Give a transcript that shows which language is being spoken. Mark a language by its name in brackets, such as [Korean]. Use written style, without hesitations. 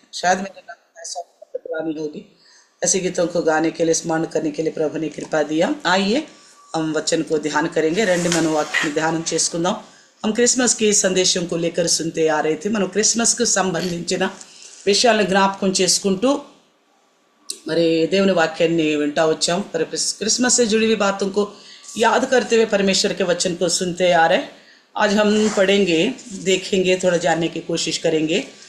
[Hindi] शायद मेरे नाम ऐसा पुरानी होगी। ऐसे गीतों को गाने के लिए, स्मरण करने के लिए प्रभु ने कृपा दिया। आइए हम वचन को ध्यान करेंगे। [Telugu] రెండు మన వాక్యం ధ్యానం చేసుకుందాం। [Hindi] हम क्रिसमस की संदेशों को लेकर सुनते आ रहे थे। [Telugu] మనం క్రిస్మస్ కు సంబంధించిన విషయాలను జ్ఞాపకం చేసుకుంటూ మరి దేవుని వాక్యాన్ని వింటా వచ్చాం। [Hindi] क्रिसमस से जुड़ी हुई बातों को याद करते हुए परमेश्वर के वचन को सुनते आ रहे। आज हम पढ़ेंगे, देखेंगे, थोड़ा जानने की कोशिश करेंगे।